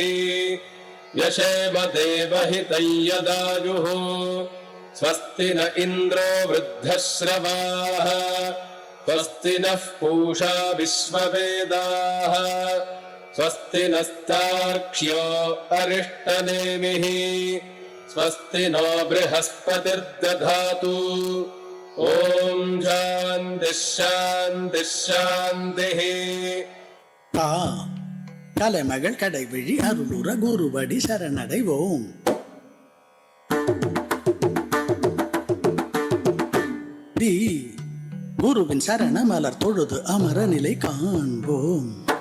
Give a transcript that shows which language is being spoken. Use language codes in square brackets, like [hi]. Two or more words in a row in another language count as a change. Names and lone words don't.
[sa] यशेम देवहितं यदायुः स्वस्ति न इन्द्रो वृद्धश्रवाः स्वस्ति नः पूषा विश्ववेदाः स्वस्ति नस्तार्क्ष्यो अरिष्टनेमिः स्वस्ति नो बृहस्पतिर्दधातु ॐ शान्तिः शान्तिः शान्तिः. [ta] கலைமகள் கடைவிழி அருளுற குருவடி சரணடைவோம். குருவின் சரண மலர் தொழுது அமர நிலை காண்போம்.